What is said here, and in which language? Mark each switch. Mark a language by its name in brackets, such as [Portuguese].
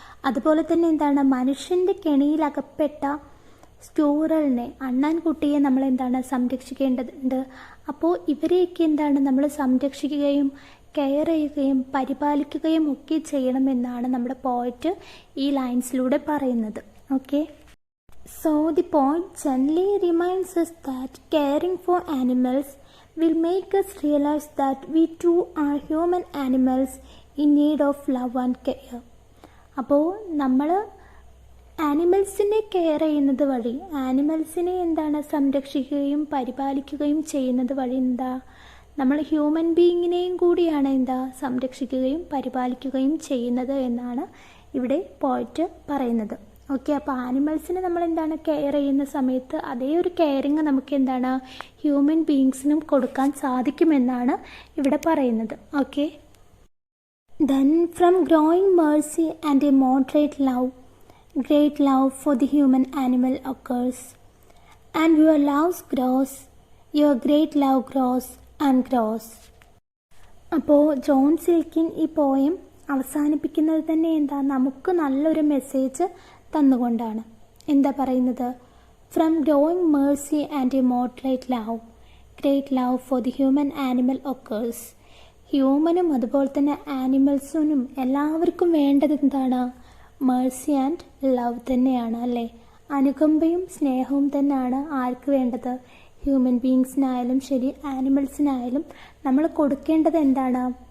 [Malayalam] അതുപോലെ തന്നെ മനുഷ്യൻ്റെ കെണിയിൽ അകപ്പെട്ട സ്ക്യൂറലിനെ, അണ്ണാൻകുട്ടിയെ നമ്മൾ സംരക്ഷിക്കേണ്ടതുണ്ട്. അപ്പോൾ ഇവരെയൊക്കെ നമ്മൾ സംരക്ഷിക്കുകയും കെയർ ചെയ്യുകയും പരിപാലിക്കുകയും ഒക്കെ ചെയ്യണമെന്നാണ് നമ്മുടെ പോയിറ്റ് ഈ ലൈൻസിലൂടെ പറയുന്നത്. [English] Okay, so the point gently reminds us that caring for animals will make us realize that we too are human animals in need of love and care. [Malayalam] അപ്പോൾ നമ്മൾ ആനിമൽസിനെ കെയർ ചെയ്യുന്നത് വഴി, ആനിമൽസിനെ സംരക്ഷിക്കുകയും പരിപാലിക്കുകയും ചെയ്യുന്നത് വഴി നമ്മൾ ഹ്യൂമൻ ബീയിങ്ങിനെയും കൂടിയാണ് സംരക്ഷിക്കുകയും പരിപാലിക്കുകയും ചെയ്യുന്നത് എന്നാണ് ഇവിടെ പോയിറ്റ് പറയുന്നത്. ഓക്കെ, അപ്പോൾ ആനിമൽസിനെ നമ്മൾ കെയർ ചെയ്യുന്ന സമയത്ത് അതേ ഒരു കെയറിങ് നമുക്ക് ഹ്യൂമൻ ബീയിങ്സിനും കൊടുക്കാൻ സാധിക്കുമെന്നാണ് ഇവിടെ പറയുന്നത്. [English] Okay, then from growing mercy and a moderate love, great love for the human animal occurs, and your love grows, your great love grows and grows. [Malayalam] അപ്പോൾ ജോൺ സിൽക്കിൻ ഈ പോയം അവസാനിപ്പിക്കുന്നത് തന്നെ നമുക്ക് നല്ലൊരു മെസ്സേജ് തന്നുകൊണ്ടാണ്. പറയുന്നത്? [English] From growing mercy and a moderate love, great love for the human animal occurs. [Malayalam] ഹ്യൂമനും അതുപോലെ തന്നെ ആനിമൽസിനും എല്ലാവർക്കും വേണ്ടത് എന്താണ്? [English] mercy and love [Malayalam] തന്നെയാണ് അല്ലേ? അനുകമ്പയും സ്നേഹവും തന്നെയാണ് ആർക്ക് വേണ്ടത്? ഹ്യൂമൻ ബീങ്സിനായാലും ശരി ആനിമൽസിനായാലും നമ്മൾ കൊടുക്കേണ്ടത് എന്താണ്?